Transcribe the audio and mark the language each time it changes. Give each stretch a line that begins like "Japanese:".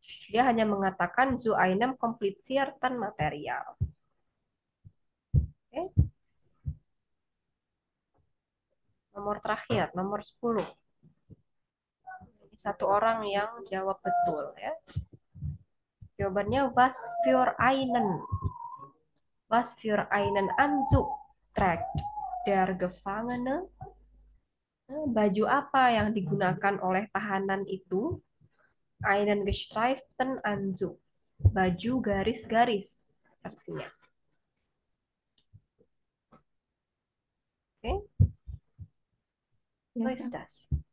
Indonesian: Dia hanya mengatakan
German: zu einem komplizierten Material.
Indonesian: Oke. Nomor terakhir, nomor 10. Satu orang yang jawab betul, ya.
German: Jawabannya was für einen. Was für einen Anzug trägt der Gefangene?
Indonesian: Baju apa yang digunakan oleh tahanan itu?
German: Einen gestreiften Anzug.
Indonesian: Baju garis-garis artinya. Oke.
German: Ja, So ist das.